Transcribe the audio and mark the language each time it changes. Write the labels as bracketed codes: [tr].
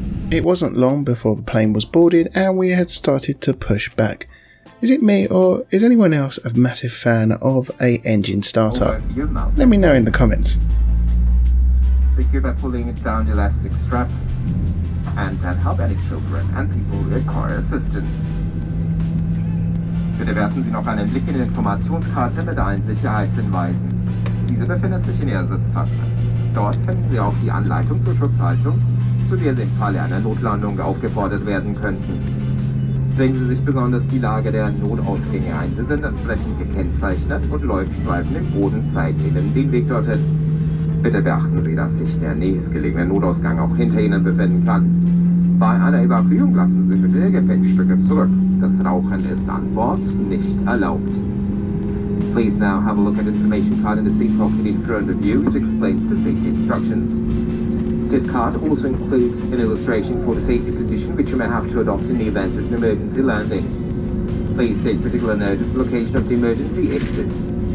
[en] It wasn't long before the plane was boarded and we had started to push back. Is it me or is anyone else a massive fan of a engine startup? Let me know in the comments. Secure by pulling it down the elastic strap, and help any children and people who require assistance. [de] Bitte werfen Sie noch einen Blick in die Informationskarte mit allen Sicherheitshinweisen. Diese befindet sich in Ihrer Sitztasche. Dort finden Sie auch die Anleitung zur Schutzhaltung, zu der Sie im Falle einer Notlandung aufgefordert werden könnten. Sehen Sie sich besonders die Lage der Notausgänge ein. Sie sind entsprechend gekennzeichnet und Leuchtstreifen im Boden zeigen Ihnen den Weg dorthin. Bitte beachten Sie, dass sich der nächstgelegene Notausgang auch hinter Ihnen befinden kann. Bei einer Evakuierung lassen Sie bitte Ihre Gepäckstücke zurück. Das Rauchen ist an Bord nicht erlaubt. [en] Please now have a look at the information card in the seat pocket in front of you, which explains the safety instructions. This card also includes an illustration for the safety position which you may have to adopt in the event of an emergency landing. Please take particular note of the location of the emergency exit.